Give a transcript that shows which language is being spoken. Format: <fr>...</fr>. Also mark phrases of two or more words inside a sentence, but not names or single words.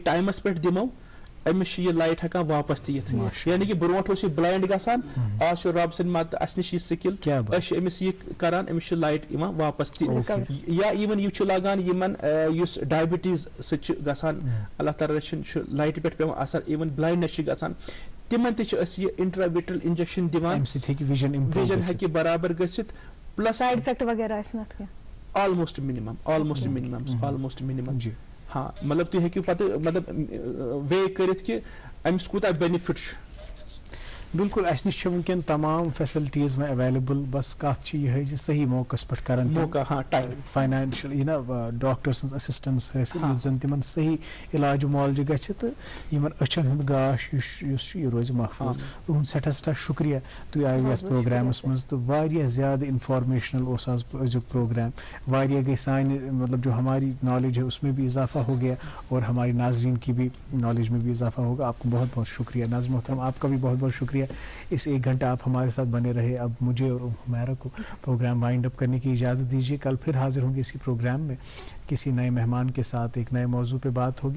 <ks>ٹایمس پٮ۪ٹھ دِمو أمِس چھِ یہِ لایٹ ہٮ۪کان واپس تہِ یِتھ یعنی کہِ برونٛٹھ اوس یہِ بلایِنڈ گژھان آز چھُ رۄب سٕنٛدِ مدتہٕ اَسہِ نِش یہِ سِکِل أسۍ چھِ أمِس یہِ کران أمِس چھِ لایٹ یِوان واپس تہِ یا اِوٕن یہِ چھُ لگان یِمن یُس ڈایبِٹیٖز سۭتۍ چھُ گژھان اللہ تعالیٰ رٔچھِنۍ چھُ لایٹہِ پٮ۪ٹھ پیوان اثر اِوٕن بلایِنڈنس چھِ گژھان تِمن تہِ چھِ أسۍ یہِ</ks> <en>intravitreal injection</en> <ks>دِوان وِجن ہٮ۪کہِ برابر گٔژھِتھ پلس</ks> <en>side effect وغیرہ almost minimum</en> <ks>ہاں مطلب تُہۍ ہیٚکِو پتہٕ مطلب وے کٔرِتھ کہِ أمِس کوٗتاہ بینِفٹ چھُ بالکل اس نش ونکن تمام فیسلٹیز میں اویلیبل بس کت یہ صحیح موقع پہ کران موقع ہاں ٹائم فائنانشل یہ نا ڈاکٹر سن اسسٹنس حاصل یس زن تمن صحیح علاج معالجہ گژھِ تہٕ یمن أچھن ہُنٛد گاش یہ روزِ محفوظ تہنٛد سٹھاہ شکریہ تُہۍ آیِو یتھ پروگرامس منٛز تہٕ واریاہ زیادٕ انفارمیشنل اوس آز أزیُک پروگرام واریاہ گئی سانہِ مطلب</ks> <ur>جو ہماری نالج ہے اس میں بھی اضافہ ہو گیا اور ہماری ناظرین کی بھی نالج میں بھی اضافہ ہوگا. آپ کو بہت بہت شکریہ. ناظرین محترم آپ کا بھی بہت بہت شکریہ. اس 1 گھنٹہ آپ ہمارے ساتھ بنے رہے. اب مجھے اور حمیرہ کو پروگرام وائنڈ اپ کرنے کی اجازت دیجیے. کل پھر حاضر ہوں گے اسی پروگرام میں کسی نئے مہمان کے ساتھ ایک نئے موضوع پہ بات ہوگی.</ur>